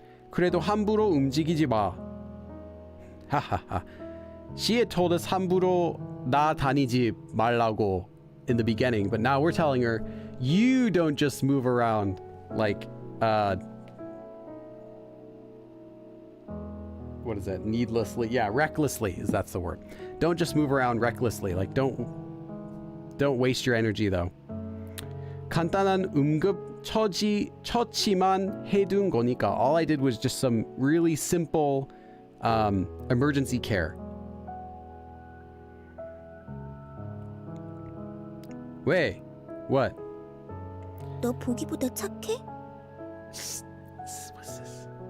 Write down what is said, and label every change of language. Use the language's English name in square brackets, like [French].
[Korean] 그래도 함부로 움직이지 마. 하하하. [English] She had told us [Korean] 함부로 나 다니지 말라고 [English] in the beginning, but now we're telling her, you don't just move around like, what is that? Needlessly. Yeah, recklessly that's the word. Don't just move around recklessly. Like, don't waste your energy though. [Korean] 간단한 처치만 해둔 거니까. [English] All I did was just some really simple emergency care. [Korean] 왜? [English] What? [Korean] 너 보기보다 착해? [English] What's this?